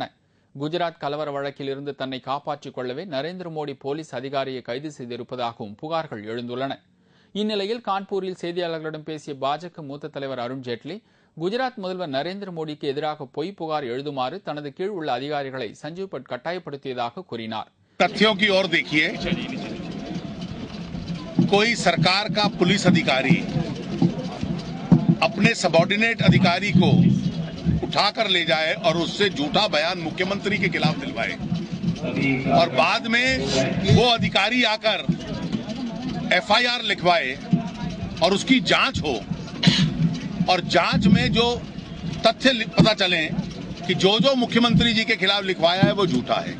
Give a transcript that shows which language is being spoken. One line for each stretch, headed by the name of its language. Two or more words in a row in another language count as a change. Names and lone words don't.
Tamil: குஜராத் கலவர வழக்கில் இருந்து தன்னை காப்பாற்றிக் கொள்ளவே நரேந்திர மோடி போலீஸ் அதிகாரியை கைது செய்திருப்பதாகவும் புகார்கள் எழுந்துள்ளன. இந்நிலையில் கான்பூரில் செய்தியாளர்களிடம் பேசிய பாஜக மூத்த தலைவர் அருண்ஜேட்லி, குஜராத் முதல்வர் நரேந்திர மோடிக்கு எதிராக பொய் புகார் எழுதுமாறு தனது கீழ் உள்ள அதிகாரிகளை சஞ்சீவ் பட் கட்டாயப்படுத்தியதாக கூறினார்.
Hindi: तथ्यों की ओर देखिए, कोई सरकार का पुलिस अधिकारी अपने सबऑर्डिनेट अधिकारी को उठाकर ले जाए और उससे झूठा बयान मुख्यमंत्री के खिलाफ दिलवाए और बाद में वो अधिकारी आकर एफआईआर लिखवाए और उसकी जांच हो और जांच में जो तथ्य पता चले कि जो मुख्यमंत्री जी के खिलाफ लिखवाया है वो झूठा है.